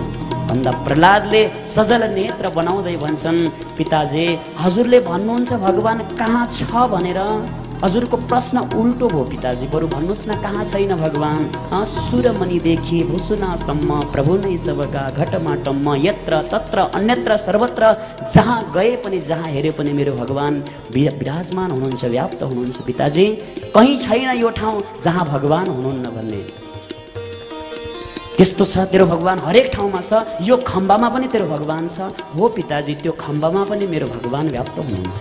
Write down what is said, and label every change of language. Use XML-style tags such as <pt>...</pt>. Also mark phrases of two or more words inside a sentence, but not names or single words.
<ne>भन्दा प्रहलादले सजल नेत्र बनाउँदै भन्छन्, पिताजी हजुरले भन्नुहुन्छ भगवान कहाँ छ भनेर। हजुरको प्रश्न उल्टो भयो पिताजी, बरु भन्नुहोस् न कहाँ छैन भगवान? सुरमणिदेखि भुसुनासम्म प्रभु नै सबका घटमाटम्म यत्र तत्र अन्यत्र सर्वत्र जहाँ गए पनि जहाँ हेरे पनि मेरो भगवान विराजमान हुनुहुन्छ, व्याप्त हुनुहुन्छ पिताजी। कहीँ छैन यो ठाउँ जहाँ भगवान हुनुहुन्न भन्ने। त्यस्तो छ तेरो भगवान हरेक ठाउँमा छ। यो खम्बामा पनि तेरो भगवान छ। हो पिताजी, त्यो खम्बामा पनि मेरो भगवान व्याप्त हुनुहुन्छ।</ne>